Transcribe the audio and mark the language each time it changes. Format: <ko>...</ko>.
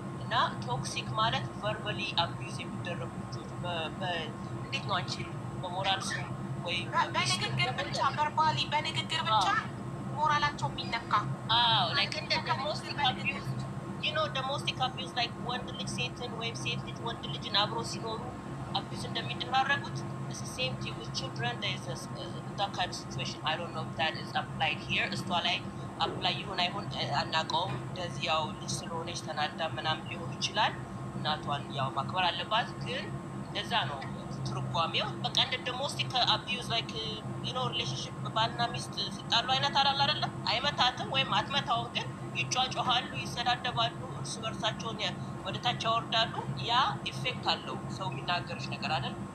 <am>እና ቶክሲክ ማለት ቨርባሊ አቢዩዝ የሚደረጉ ልጆች እንዴት ነው አንቺ በሞራል ወይ በንግግር ብቻ ቨርባሊ በንግግር ብቻ ሞራላቸው የሚነካ</am> <en>like in the domestic abuse, you know, domestic abuse like</en> <am>ወንድ ልጅ ሴትን ወይም ሴት ልጅ ወንድ ልጅን አብሮ ሲኖሩ abuse እንደሚደራረጉት</am> <en>it's the same thing with children. There is that kind of situation. I don't know if that is applied here.</en> <am>እሷ ላይ አፕላይ ይሁን አይሁን አናውቀውም። እንደዚህ ያው ልጅ ስለሆነች ተናዳ ምናምን ሊሆን ይችላል። እናቷን ያው ማክበር አለባት። ግን እንደዛ ነው ትርጓሜው። በቃ እንደ ዶሜስቲክ አቢዩዝ ላይክ ዩ ኖ ሪሌሽንሺፕ ባልና ሚስት ሲጣሉ አይነት አላል አይደለም። አይመታትም ወይም አትመታውም፣ ግን ይጫጫሃሉ፣ ይሰዳደባሉ፣ እርስ በርሳቸውን ወደታች ያወርዳሉ። ያ ኢፌክት አለው ሰው የሚናገርሽ ነገር አይደል?</am>